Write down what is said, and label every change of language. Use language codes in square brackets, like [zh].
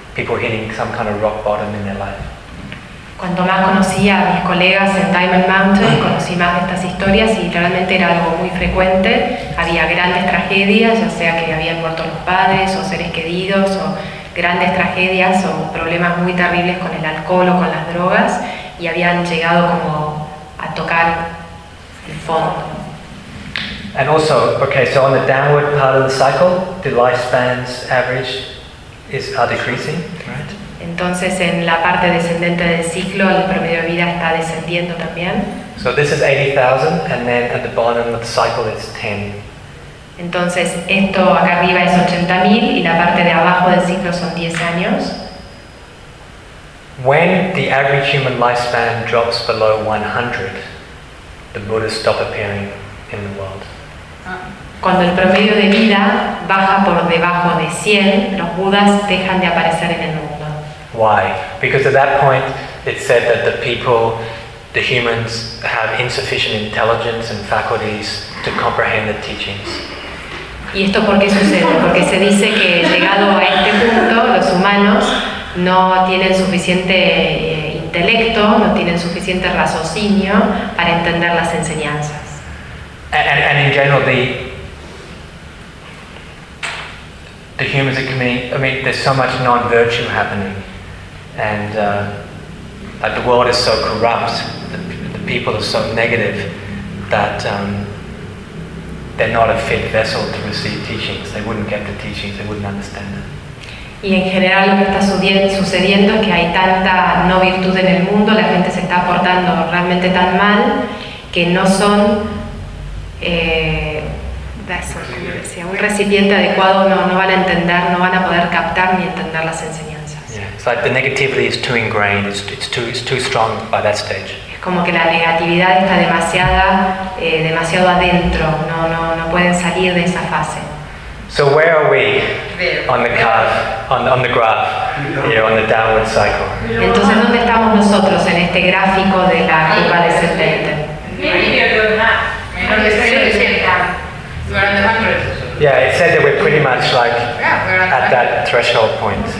[en] People hitting some kind of rock bottom in their life. [es] Cuando más conocí a mis colegas en Diamond Mountain, conocí más de estas historias y realmente era algo muy frecuente. Había grandes tragedias, ya sea que habían muerto los padres o seres queridos o grandes tragedias o problemas muy terribles con el alcohol o con las drogas y habían llegado como a tocar el fondo. [en] And also, okay, so on the downward part of the cycle, the lifespans average are decreasing, right? [es] Entonces, en la parte descendente del ciclo, el promedio de vida está descendiendo también. [en] So this is 80,000, and then at the bottom of the cycle it's 10. [es] Entonces, esto acá arriba es 80,000 y la parte de abajo del ciclo son 10 años. [en] When the average human lifespan drops below 100, the Buddha stop appearing in the world. [es] Cuando el promedio de vida baja por debajo de 100, los Budas dejan de aparecer en el mundo. [en] Why? Because at that point it said that the humans have insufficient intelligence and faculties to comprehend the teachings. [es] ¿Y esto por qué sucede? Porque se dice que llegado a este punto, los humanos no tienen suficiente intelecto, no tienen suficiente raciocinio para entender las enseñanzas. [en] And in general, the humans are committing, I mean, there's so much non-virtue happening, and the world is so corrupt, the people are so negative, that they're not a fit vessel to receive teachings. They wouldn't get the teachings. They wouldn't understand them. [es] Y en general lo que está sucediendo es que hay tanta no virtud en el mundo, la gente se está portando realmente tan mal que no son un recipiente adecuado, no van a entender, no van a poder captar ni entender las enseñanzas. [en] Yeah. It's like the negativity is too ingrained. It's too strong by that stage. [es] Como que la negatividad está demasiado adentro, no pueden salir de esa fase. [en] So where are we on the curve, on the graph, here on the downward cycle? [es] Entonces, ¿dónde estamos nosotros en este gráfico de la curva descendente? [en] Maybe you're doing that. Yeah, it said that we're pretty much like at that threshold point.